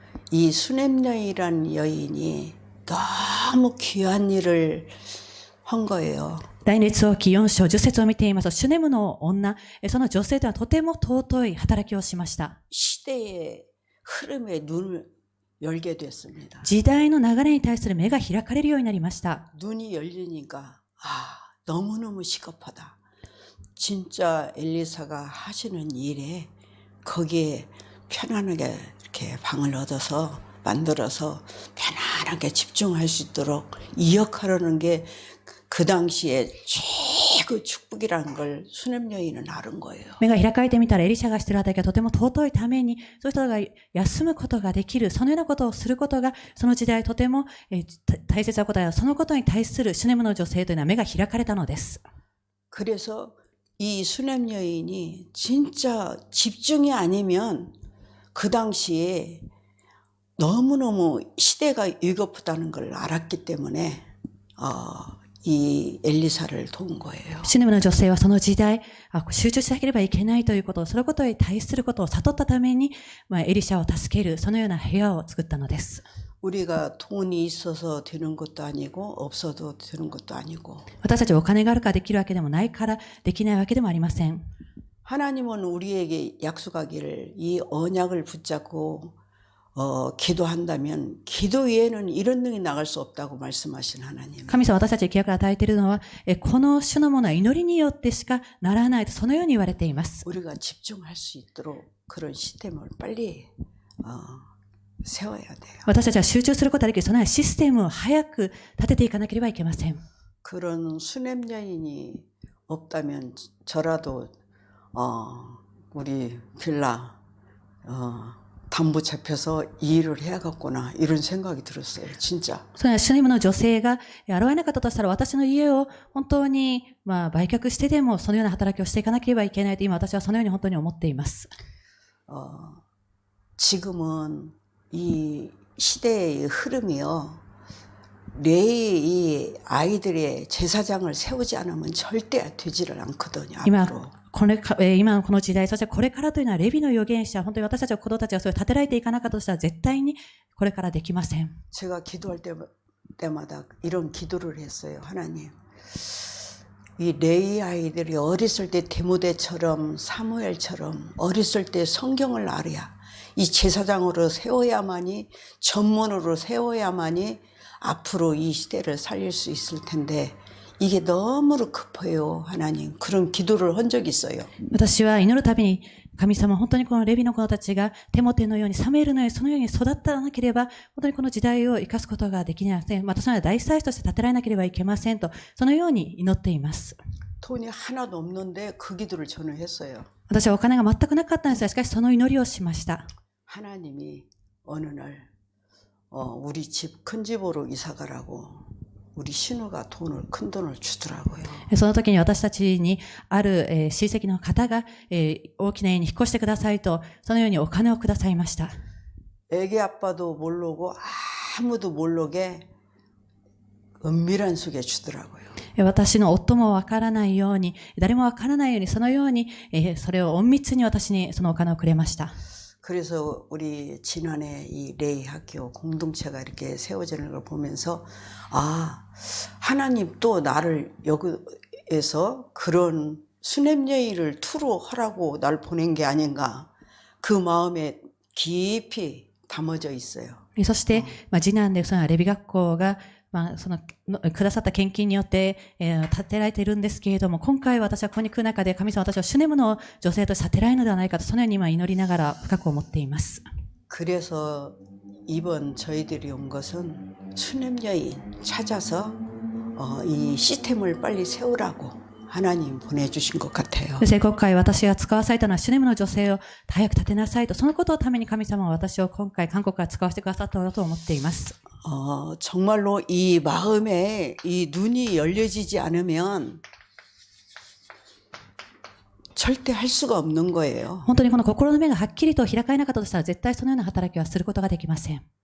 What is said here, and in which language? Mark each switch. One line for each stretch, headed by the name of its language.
Korean: 이 수냄여인이라는 여인이 너무 귀한 일을 한 거예요.
Japanese: 大列王記4章10節を見ていますと、シュネムの女、その女性とはとても尊い働きをしました。
Korean: 시대의 흐름에 눈을 열게 됐습니다.
Japanese: 時代の流れに対する目が開かれるようになりました。
Korean: 눈이 열리니까 너무너무 시급하다. 진짜 엘리사가 하시는 일에 거기에 편안하게 이렇게 방을 얻어서 만들어서 편안하게 집중할 수 있도록 이역하려는 게 그 당시에 최고 축복이라는 걸 수냄 여인은 아는 거예요.
Japanese: 目が開かれてみたらエリシャがしている働きがとても尊いために、そういう人が休むことができる、そのようなことをすることが、その時代とても大切なことや、そのことに対するシュネムの女性というのは目が開かれたのです。
Korean: 그래서 이 수냄 여인이 진짜 집중이 아니면 그 당시에 너무너무 시대가 위급하다는 걸 알았기 때문에 이 엘리사를 도운 거예요.
Japanese: シュネムの女性はその時代、集中しなければいけないということを、そのことに対することを悟ったために、エリシャを助ける、そのような部屋を作ったのです。
Korean: 우리가 돈이 있어서 되는 것도 아니고 없어도 되는 것도 아니고
Japanese: 私たちはお金があるからできるわけでもないからできないわけでもありません。
Korean: 하나님은 우리에게 약속하기를 이 언약을 붙잡고 기도한다면 기도 외에는 이런 능이 나갈 수 없다고 말씀하신 하나님.
Japanese: 神様は私たちに契約を与えているのは、この種のものは祈りによってしかならないと、そのように言われています。
Korean: 우리가 집중할 수 있도록 그런 시스템을 빨리 세워야 돼요.
Japanese: 私たちは集中することができる、そのようなシステムを早く立てていかなければいけません。
Korean: 그런 수냄 여인이 없다면 저라도 우리 빌라 담보 잡혀서 이 일을 해야겠구나 이런 생각이 들었어요. 진짜.
Japanese: そのシュネムの女性が現れなかったとしたら、私の家を本当に売却してでもそのような働きをしていかなければいけないと、今私はそのように本当に思っています。
Korean: 지금은 이 시대의 흐름이요. 이 아이들의 제사장을 세우지 않으면 절대 되지를 않거든요.
Japanese: 今
Korean: 앞으로.
Japanese: 今この時代、そしてこれからというのはレビの預言者、本当に私たちは子供たちがそれを立てられていかなかったとしたら絶対にこれからできません。
Korean: 제가 기도할 때마다 이런 기도를 했어요. 하나님, 이 레위 아이들이 어렸을 때 디모데처럼 사무엘처럼 어렸을 때 성경을 알아야 이 제사장으로 세워야만이 전문으로 세워야만이 앞으로 이 시대를 살릴 수 있을 텐데 이게 너무나 급해요. 하나님. 그런 기도를 한 적이 있어요.
Japanese: 私は祈るたびに、神様、本当にこのレビの子たちがテモテのように、サムエルのように、そのように育たなければ、本当にこの時代を生かすことができません。またそのような大祭司として立てられなければいけませんと、そのように祈っています。
Korean: 돈이 하나도 없는데 그 기도를 저는 했어요.
Japanese: 私はお金が全くなかったんですが、しかしその祈りをしました。
Korean: 하나님이 어느 날 우리 집 큰 집으로 이사 가라고 우리 신우가 큰 돈을 주더라고요.
Japanese: その時に私たちにある、親戚の方が、大きな家に引っ越してくださいと、そのようにお金をくださいました。
Korean: 애기 아빠도 모르고 아무도 모르게 은밀한 속에 주더라고요.
Japanese: 私の夫もわからないように、誰もわからないように、そのように、それを隠密に私にそのお金をくれました。
Korean: 그래서 우리 지난해 이 레이 학교 공동체가 이렇게 세워지는 걸 보면서 하나님 또 나를 여기에서 그런 수냄여인을 투로 하라고 날 보낸 게 아닌가 그 마음에 깊이 담아져 있어요.
Japanese: そして、次男でそのレビ学校が、そのくださった献金によって、建てられているんですけれども、今回私はここに来る中で神様私はシュネムの女性として建てられるのではないかとそのように今祈りながら深く思っています。
Korean: 그래서 이번 저희들이 온 것은 수냄여인 찾아서 이 시스템을 빨리 세우라고 하나님 보내주신 것 같아요.
Japanese: 今回私が使わされたのはシュネムの女性を早く立てなさいと、そのことのために神様は私を今回韓国から使わせてくださったのだと思っています。
Korean: 정말로 이 마음에 이 눈이 열려지지 않으면 절대 할 수가 없는 거예요.
Japanese: 本当にこの心の目がはっきりと開かれなかったとしたら絶対そのような働きはすることができません。